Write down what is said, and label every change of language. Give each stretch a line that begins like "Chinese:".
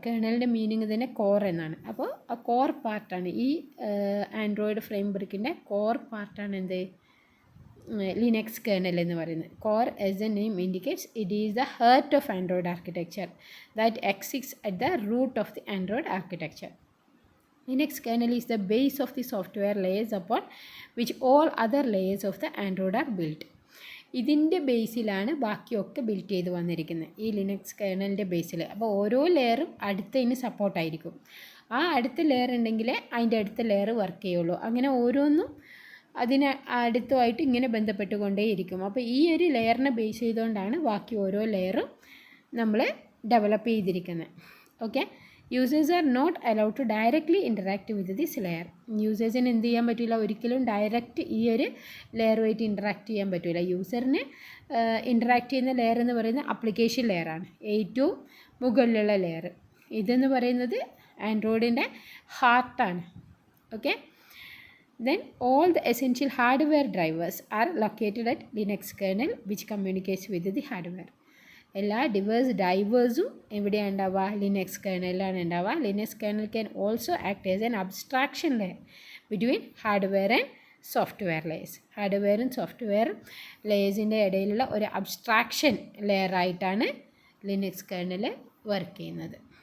Malayalam: കേർണലിൻ്റെ meaning തന്നെ core എന്നാണ്. അപ്പോൾ ആ കോർ പാർട്ടാണ് ഈ ആൻഡ്രോയിഡ് ഫ്രെയിംവർക്കിൻ്റെ കോർ പാർട്ടാണ് എന്ത്? ലിനക്സ് കേർണൽ എന്ന് പറയുന്നത്.
English: Core as the name indicates it is the heart of Android architecture that exist at the root of the Android architecture. Linux kernel is the base of the software layers upon which all other layers of the Android are built.
Malayalam: ഇതിൻ്റെ ബേസിലാണ് ബാക്കിയൊക്കെ built ചെയ്ത് വന്നിരിക്കുന്നത്, ഈ Linux കേർണലിൻ്റെ ബേസിൽ. അപ്പോൾ ഓരോ ലെയറും അടുത്തതിന് സപ്പോർട്ടായിരിക്കും. ആ അടുത്ത ലെയർ ഉണ്ടെങ്കിലേ അതിൻ്റെ അടുത്ത ലെയർ വർക്ക് ചെയ്യുള്ളൂ. അങ്ങനെ ഓരോന്നും അതിന് അടുത്തുമായിട്ട് ഇങ്ങനെ ബന്ധപ്പെട്ടുകൊണ്ടേയിരിക്കും. അപ്പോൾ ഈ ഒരു ലെയറിനെ ബേസ് ചെയ്തുകൊണ്ടാണ് ബാക്കി ഓരോ ലെയറും നമ്മൾ ഡെവലപ്പ് ചെയ്തിരിക്കുന്നത്.
English: Okay, users are not allowed to directly interact with this layer.
Malayalam: യൂസേഴ്സിന് എന്ത് ചെയ്യാൻ പറ്റില്ല? ഒരിക്കലും ഡയറക്റ്റ് ഈ ഒരു ലെയറുമായിട്ട് ഇൻറ്ററാക്ട് ചെയ്യാൻ പറ്റില്ല. യൂസറിന് ഇൻറ്ററാക്ട് ചെയ്യുന്ന ലെയർ എന്ന് പറയുന്നത് ആപ്ലിക്കേഷൻ ലെയറാണ്, ഏറ്റവും മുകളിലുള്ള ലെയർ. ഇതെന്ന് പറയുന്നത് ആൻഡ്രോയിഡിൻ്റെ ഹാർട്ടാണ്.
English: Okay, then all the essential hardware drivers are located at Linux kernel which communicates with the hardware.
Malayalam: എല്ലാ ഡൈവേഴ്സും എവിടെയാണ് ഉണ്ടാവുക? ലിനക്സ് കേർണലിലാണ് ഉണ്ടാവുക.
English: Linux kernel can also act as an abstraction layer between hardware and software layers.
Malayalam: ഹാർഡ്വെയറും software ലെയേഴ്സിൻ്റെ ഇടയിലുള്ള ഒരു abstraction ലെയറായിട്ടാണ് Linux kernel work ചെയ്യുന്നത്.